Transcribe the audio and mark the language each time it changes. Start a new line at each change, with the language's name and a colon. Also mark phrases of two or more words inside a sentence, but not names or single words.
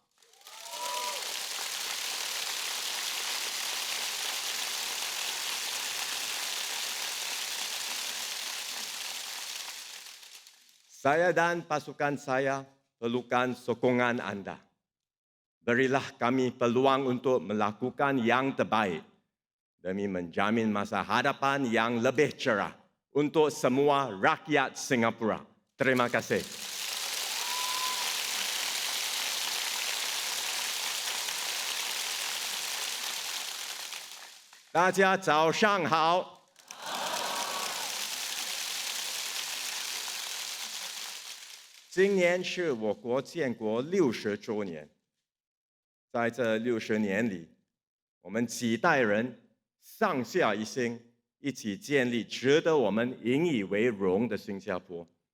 Malay: Saya dan pasukan saya perlukan sokongan anda. Berilah kami peluang untuk melakukan yang terbaik demi menjamin masa hadapan yang lebih cerah untuk semua rakyat Singapura. Terima kasih.
Chinese: 大家早上好。今年是我国建国60周年，在这60年里，我们几代人上下一心，一起建立值得我们引以为荣的新加坡。